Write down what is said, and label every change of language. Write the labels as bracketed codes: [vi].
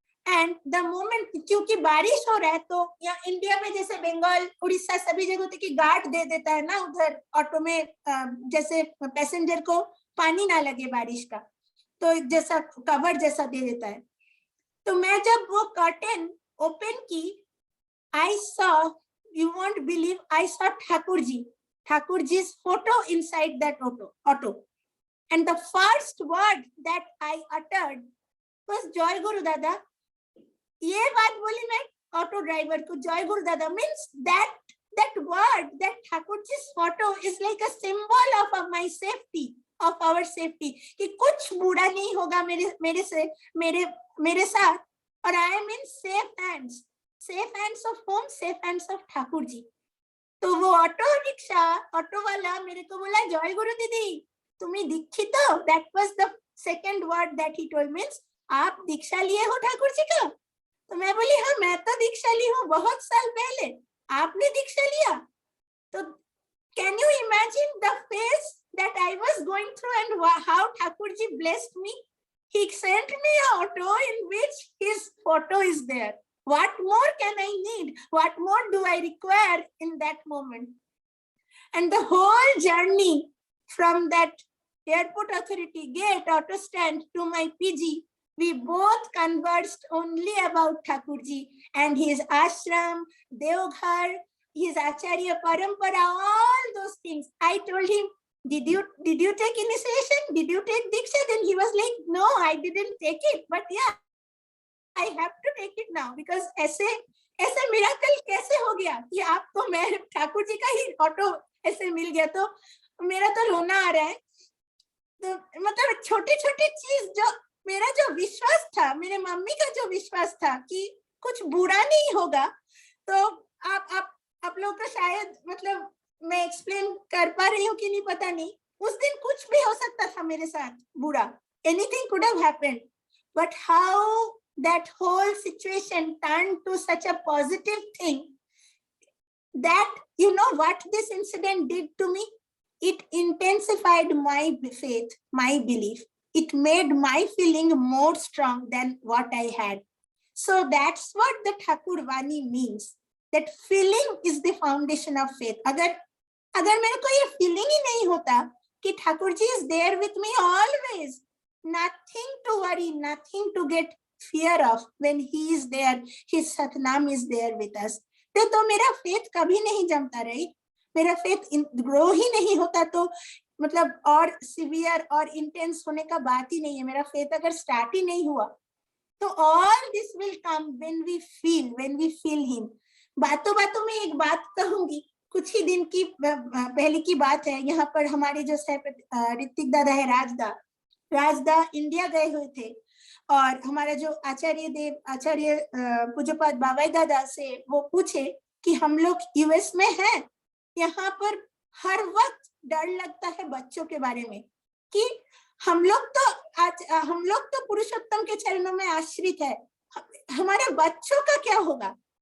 [hi] And the moment, क्योंकि बारिश हो रहा है तो यहाँ इंडिया में जैसे बंगाल, उड़ीसा सभी जगह होती है कि गार्ड दे देता है ना उधर ऑटो में, जैसे पैसेंजर को पानी ना लगे बारिश का, तो जैसा कवर जैसा दे देता है। तो मैं जब वो कर्टेन ओपन की, [en] I saw, you won't believe, I saw Thakur ji's photo inside that auto. And the first word that I uttered was Joy Guru Dada. [hi] ये बात बोली मैं ऑटो ड्राइवर को, जय गुरु दादा, [en] means that word, that Thakur ji's photo is like a symbol of my safety, of our safety, [hi] कि कुछ बुरा नहीं होगा मेरे साथ, और [en] I am in safe hands of whom? Safe hands of Thakur ji. [hi] तो वो ऑटो वाला मेरे को बोला, जय गुरु दीदी तुम्हें दीक्षित हो। [en] that was the second word that he told, [hi] means आप दीक्षा लिए हो ठाकुर जी का। तो मैं बोली हाँ मैं तो दीक्षा ली हूँ बहुत साल पहले, आपने दीक्षा लिया? [en] तो can you imagine the phase that I was going through and how Thakur ji blessed me. He sent me a auto in which his photo is there. What more can I need? What more do I require in that moment? And the whole journey from that airport authority gate, auto stand, to my PG, we both conversed only about Thakurji and his ashram, Deoghar, his Acharya Parampara, all those things. I told him, did you take initiation? Did you take Diksha? Then he was like, no, I didn't take it. But yeah, I have to take it now, because [hi] ऐसे miracle कैसे हो गया कि आपको मैं ठाकुर जी का ही auto ऐसे मिल गया। तो मेरा तो रोना आ रहा है। तो मतलब छोटी छोटी चीज, जो मेरा जो विश्वास था, मेरे मम्मी का जो विश्वास था कि कुछ बुरा नहीं होगा, तो आप लोग को शायद, मतलब मैं एक्सप्लेन कर पा रही हूँ कि नहीं पता नहीं, उस दिन कुछ भी हो सकता था मेरे साथ बुरा, [en] anything could have happened, but how that whole situation turned to such a positive thing, that you know what this incident did to me? It intensified my faith, my belief. It made my feeling more strong than what I had. So that's what the Thakur Vani means, that feeling is the foundation of faith. [hi] अगर मेरे को ये feeling ही नहीं होता कि Thakur ji [en] is there with me always, nothing to worry, nothing to get fear of when he is there, his Satnam is there with us, [hi] तो मेरा faith कभी नहीं जमता, right? मेरा faith grow ही नहीं होता, तो मतलब और severe और intense होने का बात ही नहीं है। मेरा faith अगर start ही नहीं हुआ, तो [en] all this will come when we feel him. [hi] बातों बातों में एक बात कहूंगी, कुछ ही दिन की पहले की बात है। यहाँ पर हमारे जो ऋतिक दादा है, राजदा इंडिया गए हुए थे, और हमारा जो आचार्य पूज्यपाद बाबाई दादा से वो पूछे कि हम लोग यूएस में हैं, यहाँ पर हर वक्त डर लगता है बच्चों के बारे में कि हम लोग तो पुरुषोत्तम के चरणों में आश्रित है, हमारे बच्चों का क्या होगा?